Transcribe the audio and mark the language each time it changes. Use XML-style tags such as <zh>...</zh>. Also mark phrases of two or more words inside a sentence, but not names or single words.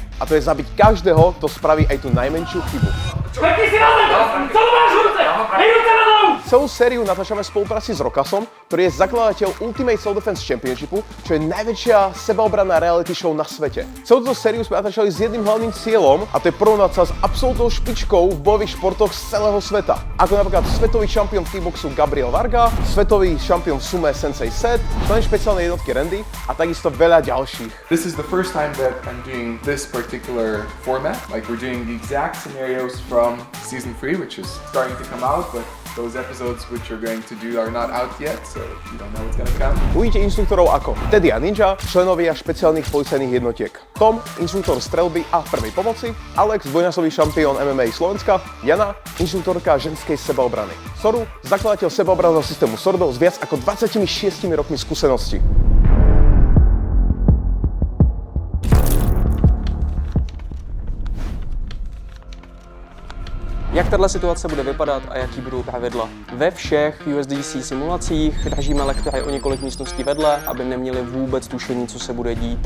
<sk>A to je zabiť každého, kto spraví aj tú najmenšiu chybu. Celú sériu natáčame v spolupráci s Rokasom, ktorý je zakladateľ Ultimate Self-Defense Championshipu, čo je najväčšia sebaobranná reality show na svete. Celú túto sériu sme natáčali s jedným hlavným cieľom, a to je porovnať sa s absolútnou špičkou v bojových športoch z celého sveta. Ako napríklad svetový šampión v kickboxu Gabriel Varga, svetový šampión v sume Sensei Seth, člen špeciálnej jednotky Randy a takisto veľa ďalších.</sk> <en>This is the first time that I'm doing this particular format. Like we're doing the exact scenarios from season 3, which is starting to come out, but those episodes which we're going to do are not out yet, so you don't know what's gonna come.</en> <sk>Uvidíte inštruktorov ako Teddy a Ninja, členovia špeciálnych policajných jednotiek, Tom, inštruktor strelby a prvej pomoci, Alex, dvojnásobný šampión MMA Slovenska, Jana, inštruktorka ženskej sebaobrany, Soru, zakladateľ sebaobranného systému Sordo s viac ako 26 rokmi skúsenosti.</sk> <cs>Jak tato situace bude vypadat a jaký budou pravidla? Ve všech USDC simulacích držíme lektory o několik místností vedle, aby neměli vůbec tušení, co se bude dít.</cs>